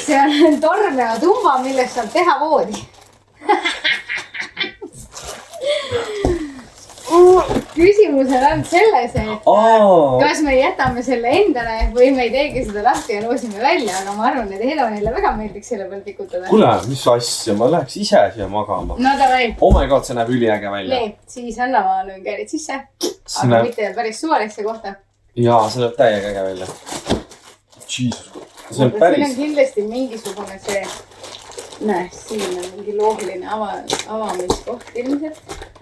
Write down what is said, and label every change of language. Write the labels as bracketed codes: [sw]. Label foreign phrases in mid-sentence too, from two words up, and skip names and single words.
[et] See on tormea tumba, millest saab teha voodi. Küsimus on ainult selles, et kas me jätame selle endale või me ei teegi seda lahti ja loosime välja, aga ma arvan, et Hedonile väga meeldiks selle peal tikutada. Kuule, mis asja, ma läheks ise siia magama. No davai. [en] Oh my god, [et] see näeb üliäge välja. Nii, siis anna ma löön kärid sisse, aga mitte päris suvalisse kohta. Jaa, see näeb täiega äge välja. Jesus, see on päris. Siin on kindlasti mingisugune see, siin on mingi loogiline avamiskoht ilmselt.